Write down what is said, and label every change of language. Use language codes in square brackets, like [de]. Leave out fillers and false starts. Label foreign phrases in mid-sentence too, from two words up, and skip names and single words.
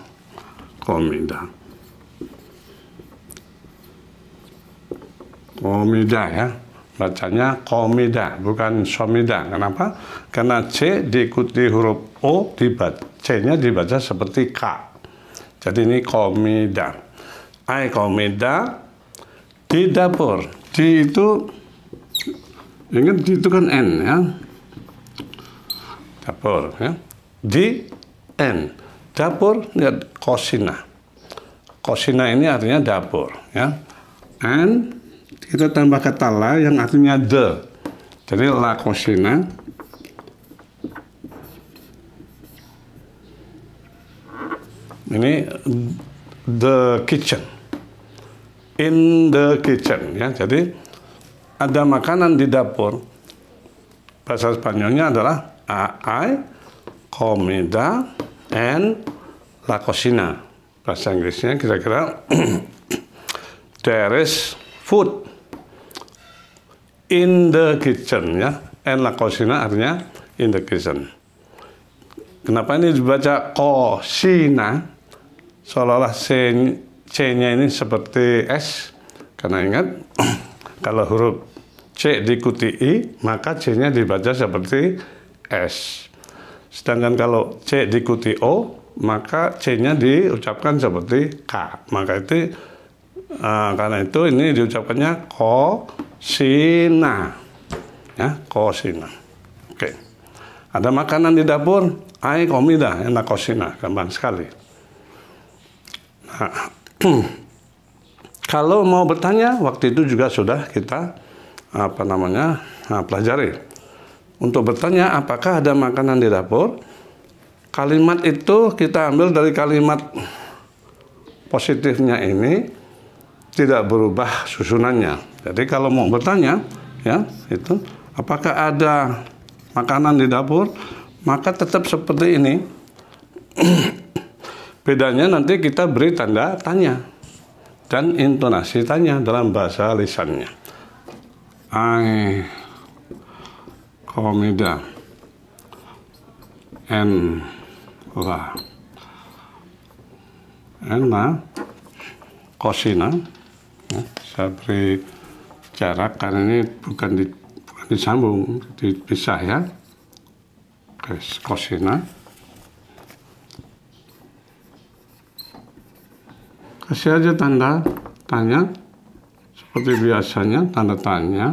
[es] Comida. Comida, [id] ya, bacanya comida, bukan somida. Kenapa? Karena C diikuti huruf O, C-nya dibaca seperti K. Jadi ini comida. [es] I comida [id] di dapur. Di itu, ingat di itu kan N, ya. Dapur, ya. Di N. Dapur, lihat cocina. Cocina ini artinya dapur, ya. And kita tambah kata la yang artinya the. Jadi [es] la cocina. [id] Ini [en] the kitchen. In the kitchen, [id] ya. Jadi ada makanan di dapur. Bahasa Spanyolnya adalah I, [es] comida, and la cocina. [id] Bahasa Inggrisnya kira-kira [en] there is food in the kitchen, [id] ya. [en] And [es] la cocina [en] artinya in the kitchen. [id] Kenapa ini dibaca cocina? Seolah-olah C-nya ini seperti S. Karena ingat, kalau huruf C diikuti I, maka C-nya dibaca seperti S. Sedangkan kalau C diikuti O, maka C-nya diucapkan seperti K. Maka itu, karena itu ini diucapkannya cocina, ya, cocina. Oke. Ada makanan di dapur, [es] I comida, en la cocina, [id] gampang sekali. Nah, kalau mau bertanya, waktu itu juga sudah kita pelajari. Untuk bertanya apakah ada makanan di dapur, kalimat itu kita ambil dari kalimat positifnya ini, tidak berubah susunannya. Jadi kalau mau bertanya, ya, itu apakah ada makanan di dapur, maka tetap seperti ini. Bedanya nanti kita beri tanda tanya dan intonasi tanya dalam bahasa lisannya. [es] I comida en la cocina. [id] Ya, saya beri jarak karena ini bukan disambung, dipisah ya. Oke, cosina. Kasih aja tanda tanya seperti biasanya, tanda tanya.